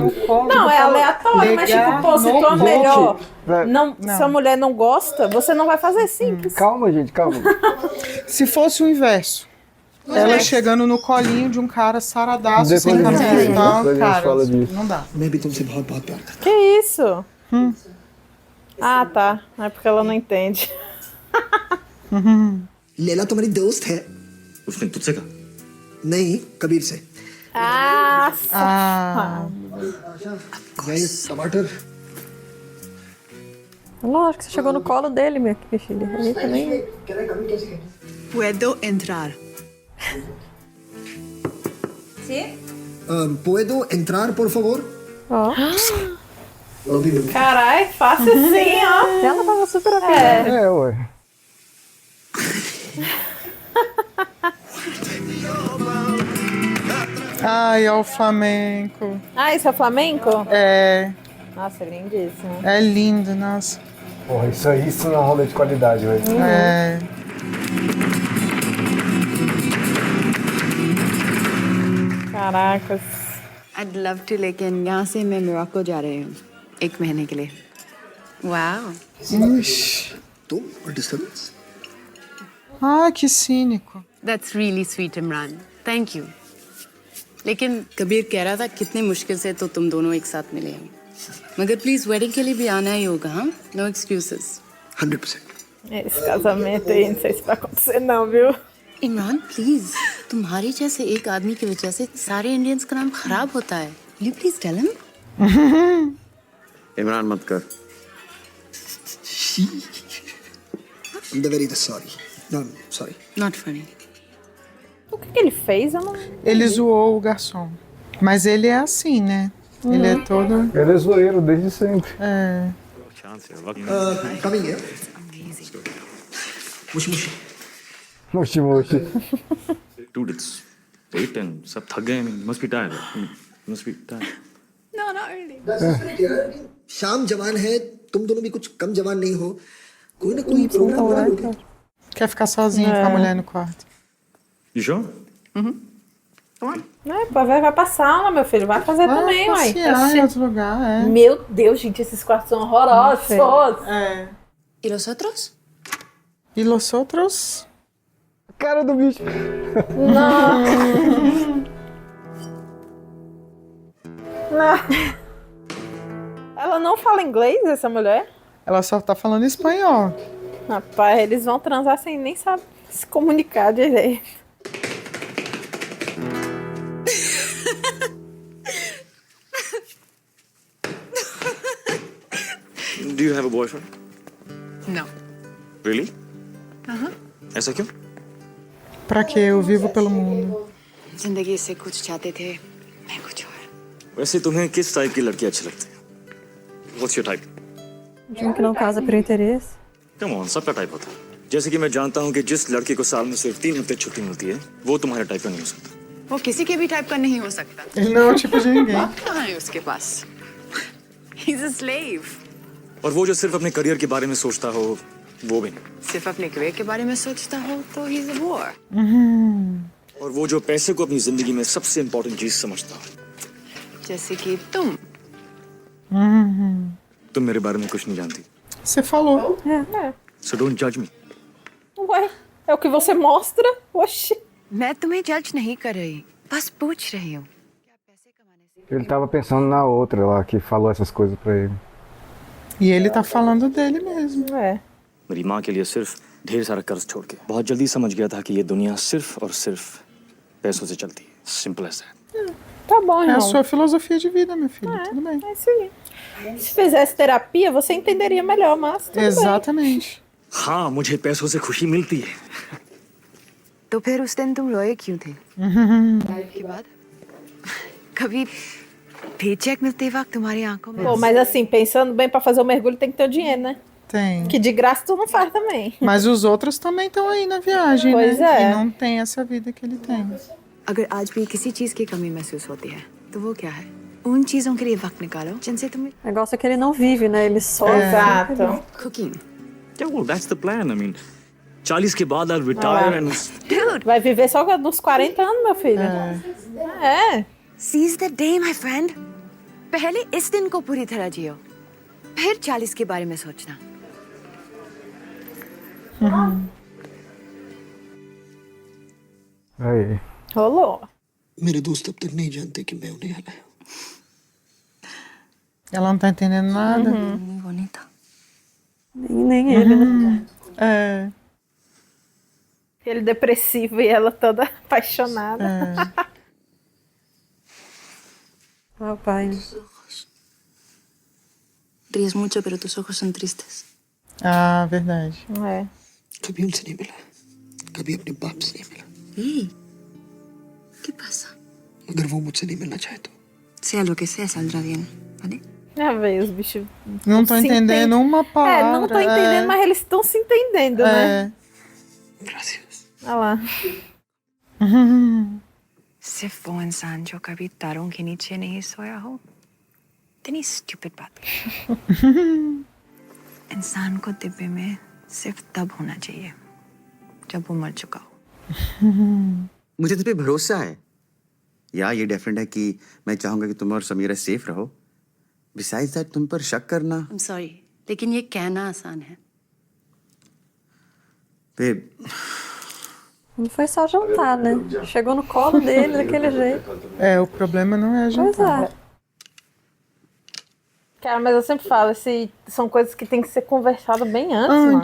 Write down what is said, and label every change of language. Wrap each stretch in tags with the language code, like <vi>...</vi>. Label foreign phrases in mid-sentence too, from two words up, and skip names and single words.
<pt>no colo. Não, é aleatório, mas tipo, Pegar pô, se no tu é colo. melhor, Não. se a mulher não gosta, você não vai fazer simples. Calma, gente, calma. Se fosse o inverso, ela chegando no colinho de um cara saradaço, Depois sem a gente- camisa e tal, depois a gente cara, fala disso. não dá.</pt> <hi>मैं भी तुमसे बहुत बहुत प्यार करता</hi> <pt>Que isso? Ah, tá. É porque ela não entende.</pt> <hi>हूँ लैला तुम्हारी दोस्त है उसने तुझसे कहा नहीं कबीर से Ah, ये टमाटर</hi> <pt>Lógico, você chegou no colo dele, minha filha. Aí também...</pt> <es>Puedo entrar. puedo entrar por favor</es> <pt>Ó. carai, fácil assim, ó. Ela tava super afim. É, ué. Ai, ó o flamenco. Ah, isso é flamenco? É, Nossa, lindíssimo. é lindo, nossa. Porra, isso aí sim é um rolê de qualidade, velho. É. Caracas.</pt> <en>I'd love to,</en> <hi>लेकिन यहाँ से मैं मोरक्को जा रही हूँ 1 महीने के लिए.</hi> <en>Wow.</en> <pt>Ixi.</pt> <hi>तुम और डिस्टर्बेंस</hi> <pt>Ah, que cínico.</pt> <en>That's really sweet, Imran. Thank you.</en> <hi>लेकिन कबीर कह रहा था कितनी मुश्किल से तो तुम दोनों एक साथ मिले हैं. मगर</hi> <en>please wedding</en> <hi>के लिए भी आना ही होगा, हाँ?</hi> <en>No excuses. 100%.</en> <pt>Esse casamento aí, não sei se vai acontecer não, viu?</pt> <hi>इमरान प्लीज, तुम्हारे जैसे एक आदमी की वजह से सारे इंडियंस का नाम खराब होता है.</hi> <en>Will you please tell him?</en> <hi>इमरान मत कर</hi> <en>I'm the very sorry. No, sorry. Not funny.</en> <pt>O que ele fez? Eu não... Ele zoou o garçom. Mas ele é assim, né? Ele é todo... Ele é zoeiro desde sempre. É.</pt> <en>Coming here.</en> <ja>もしもし Mochi, mochi.</ja> <en>Dude, it's 8 and</en> <hi>सब थक गए.</hi> <en>I mean, you must be tired. You must be tired. No, not really.</en> <hi>शाम जवान है तुम दोनों भी कुछ कम जवान नहीं हो कोई ना कोई प्रोग्राम बना लोगे</hi> <pt>Quer ficar sozinho com a mulher no quarto.</pt> <en>You sure?</en> <pt>É, vai passar aula, meu filho. Vai fazer também, uai. Passear em outro lugar, é. Meu Deus, gente, esses quartos são horrorosos. É.</pt> <es>¿Y los otros?</es> <pt>E los outros? Cara do bicho. Ela não fala inglês, essa mulher? Ela só tá falando espanhol. Rapaz, eles vão transar sem nem saber se comunicar direito.</pt> <en>Do you have a boyfriend? No. Really?</en> <hi>ऐसा क्यों?</hi> <pt>Pra quê? Eu vivo pelo mundo.</pt> <hi>जिंदगी से कुछ चाहते थे, मैं कुछ और. वैसे तुम्हें किस टाइप की लड़की अच्छी लगती है?</hi> <en>What's your type?</en> <pt>De um que não casa por interesse.</pt> <en>Come on,</en> <hi>सबका टाइप होता है। जैसे कि मैं जानता हूँ कि जिस लड़के को साल में सिर्फ 3 हफ्ते छुट्टी मिलती है, वो तुम्हारे टाइप का नहीं हो सकता। वो किसी के भी टाइप का नहीं हो सकता।</hi> <pt>Ele não é o tipo de ninguém.</pt> <hi>बाप कहाँ है उसके पास?</hi> <en>He's a slave.</en> <hi>और वो जो सिर्फ अपने करियर के बारे में सोचता हो, वो भी नहीं। सिर्फ अपने करियर के बारे में सोचता हो तो</hi> <en>he's a bore.</en> <hi>और वो जो पैसे को अपनी जिंदगी में सबसे इम्पोर्टेंट चीज समझता हो। जैसे कि तुम। तुम मेरे बारे में कुछ नहीं जानती।</hi> <pt>Você falou.</pt> <en>So don't judge me.</en> <pt>Ué, é o que você mostra? Oxi.</pt> <hi>मैं तुम्हें जज नहीं कर रही, बस पूछ रही हूँ।</hi> <pt>Ele tava pensando na outra lá que falou essas coisas pra ele. E ele tá falando dele mesmo. É.</pt> <hi>मेरी माँ के लिए सिर्फ ढेर सारा कर्ज छोड़ के बहुत जल्दी समझ गया था कि ये दुनिया सिर्फ और सिर्फ पैसों से चलती है।</hi> <en>Simple as that.</en> <pt>Tá bom, É a irmão. sua filosofia de vida, meu filho. Tudo bem. É isso aí. Se fizesse terapia, você entenderia melhor, mas tudo bem. Exatamente.</pt> <hi>हाँ, मुझे पैसों से खुशी मिलती है। तो फिर उस दिन तुम रोए क्यों थे? लाइफ के बाद? कभी पेचेक मिलते वक्त तुम्हारी आंखों में?</hi> <pt>Pô, mas assim, pensando bem, pra fazer o mergulho tem que ter o dinheiro, né? Tem. Que de graça tu não faz também. Mas os outros também estão aí na viagem, Pois né? é. E não tem essa vida que ele tem.</pt> <hi>अगर आज भी किसी चीज की कमी महसूस होती है, तो वो क्या है? उन चीजों के लिए वक्त निकालो जिनसे तुम्हें</hi> <pt>O negócio é que ele não vive, né? Ele só. Exato.</pt> <en>cooking. Yeah, well, that's the plan. I mean,</en> <hi>40 के बाद</hi> <en>I'll retire and Dude,</en> <pt>vai viver só nos 40 anos, meu filho. É.</pt> <en>Seize the day, my friend.</en> <hi>पहले इस दिन को पूरी तरह जियो, फिर 40 के बारे में सोचना।</hi> <pt>Aí. Rolou.</pt> <hi>मेरे दोस्त अब तक नहीं जानते कि मैं उन्हें हराया।</hi> <pt>Ela não tá entendendo nada.</pt> <es>Muy bonita.</es> <pt>Nem ele, né? É. Ele depressivo e ela toda apaixonada. Ah, o pai.</pt> <es>Ríes mucho, pero tus ojos son tristes.</es> <pt>Ah, verdade. É.</pt> <hi>कभी उनसे नहीं मिला, कभी अपने बाप से नहीं मिला।</hi> <es>¿Qué pasa?</es> <hi>अगर वो मुझसे नहीं मिलना चाहे तो</hi> <es>Sea lo que sea, saldrá bien, ¿vale?</es> <pt>Já veio os bichos. Não tô se entendendo entendem. uma palavra. É, não tô entendendo, mas eles estão se entendendo, né? Olha lá.</pt> <hi>सिर्फ वो इंसान जो कभी तारों के नीचे नहीं सोया हो, इतनी स्टूपिड बात। इंसान को डिब्बे में सिर्फ तब होना चाहिए जब वो मर चुका हो। मुझे तुम पे भरोसा है। या ये डेफिनेट है कि मैं चाहूंगा कि तुम और समीरा सेफ रहो।</hi> <en>Besides that,</en> <hi>तुम पर शक करना।</hi> <en>I'm sorry,</en> <hi>लेकिन ये कहना आसान है।</hi> <en>Babe,</en> <pt>Não foi só jantar, né? Chegou no colo dele daquele jeito. É, o problema não é a gente. Pois é. Cara, mas eu sempre falo, são coisas que tem que ser conversado bem antes, mano.</pt>